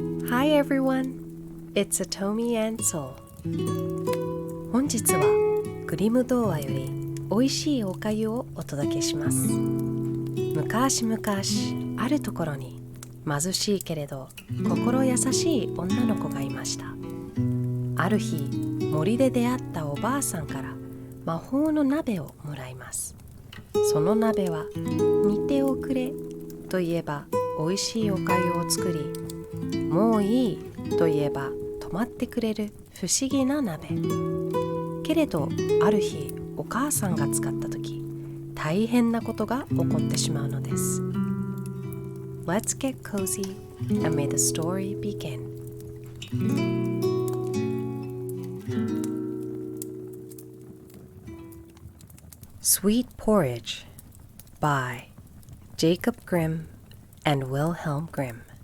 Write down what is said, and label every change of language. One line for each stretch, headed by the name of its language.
English: Hi everyone, it's Atomi and Soul.
Japanese: 本日はグリム童話よりおいしいおかゆをお届けします。昔々あるところに貧しいけれど心優しい女の子がいました。ある日、森で出会ったおばあさんから魔法の鍋をもらいます。その鍋は煮ておくれと言えばおいしいおかゆを作り、もういいと言えば止まってくれる不思議な鍋。けれどある日、お母さんが使った時、大変なことが起こってしまうのです。
English: Let's get cozy and may the story begin. Sweet Porridge by Jacob Grimm and Wilhelm Grimm.